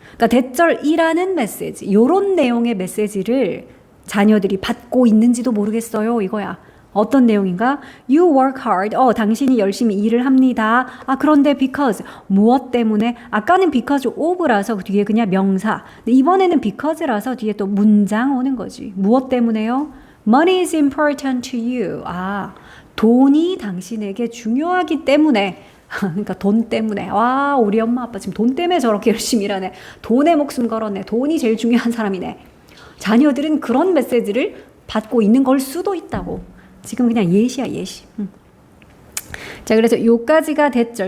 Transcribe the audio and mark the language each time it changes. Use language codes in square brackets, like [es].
[ko] 그러니까 대절이라는 메시지, 요런 내용의 메시지를 자녀들이 받고 있는지도 모르겠어요. 이거야. 어떤 내용인가? [en] You work hard. [ko] 당신이 열심히 일을 합니다. 그런데 because. 무엇 때문에? 아까는 because of라서 뒤에 그냥 명사. 근데 이번에는 because라서 뒤에 또 문장 오는 거지. 무엇 때문에요? [en] Money is important to you. [ko] 돈이 당신에게 중요하기 때문에. 그러니까 돈 때문에. 우리 엄마 아빠 지금 돈 때문에 저렇게 열심히 일하네. 돈에 목숨 걸었네. 돈이 제일 중요한 사람이네. 자녀들은 그런 메시지를 받고 있는 걸 수도 있다고. 지금 그냥 예시야, 예시. 자, 그래서 요까지가 대절.